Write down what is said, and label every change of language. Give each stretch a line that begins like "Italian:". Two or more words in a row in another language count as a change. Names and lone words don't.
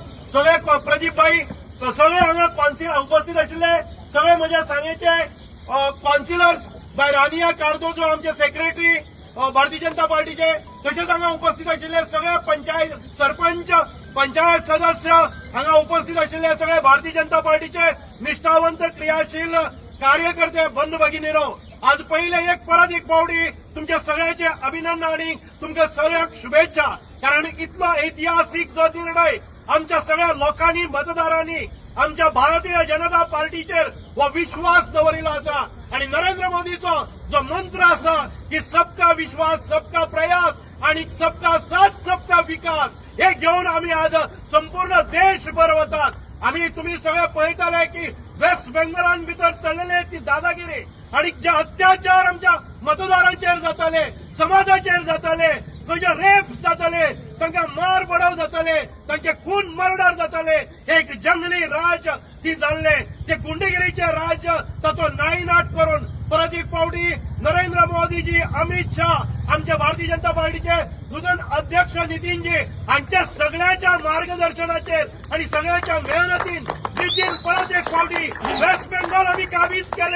Konkani: सगळे प्रदीप भाई, सगळे हांगा उपस्थित आशिल्ले सगळे म्हज्या सांगेचे कॉन्सिलर्स बाय रानिया कार्दोजो, आमचे सेक्रेटरी भारतीय जनता पार्टीचे, तसेच हांगा उपस्थित आशिल्ले सगळे पंचायत सरपंच, पंचायत सदस्य, हांगा उपस्थित आशिल्ले सगळे भारतीय जनता पार्टीचे निष्ठावंत क्रियाशील कार्यकर्ते बंधू भगिनीनो, आज पहिले परत एक फावटी तुमच्या सगळ्याचे अभिनंदन आणि तुमच्या सगळ्यांक शुभेच्छा. कारण इतलो ऐतिहासिक जो निर्णय आमच्या सगळ्या लोकांनी मतदारांनी आमच्या भारतीय जनता पार्टीचेर हो विश्वास दवरिल्लो आसा. आणि नरेंद्र मोदीचो जो मंत्र आसा की
Hindi: सबका विश्वास, सबका प्रयास
Konkani: आणि
Hindi: सबका साथ, सबका विकास,
Konkani: हे घेऊन आम्ही आज संपूर्ण देशभर वतात. आम्ही तुम्ही सगळे पळयताले की वेस्ट बेंगॉलान भितर चल्लेले ती दादागिरी आणि जे अत्याचार आमच्या मतदारांचेर जाताले, समाजाचेर जाताले, खंयचे रेप्स जाताले, तांकां मार बडव जाताले, तांचे खून मर्डर जाताले, एक जंगली राज ती जाल्ले, ते गुंडेगिरीचे राज ताचो नायनाट करून परत एक फावटी नरेंद्र मोदीजी, अमित शाह, आमच्या भारतीय जनता पार्टीचे दुजन अध्यक्ष नितीनजी हांच्या सगळ्याच्या मार्गदर्शनाचेर आणि सगळ्याच्या मेहनतीन नितीन परत एक फावटी वेस्ट बेंगॉल आम्ही काबीज केले.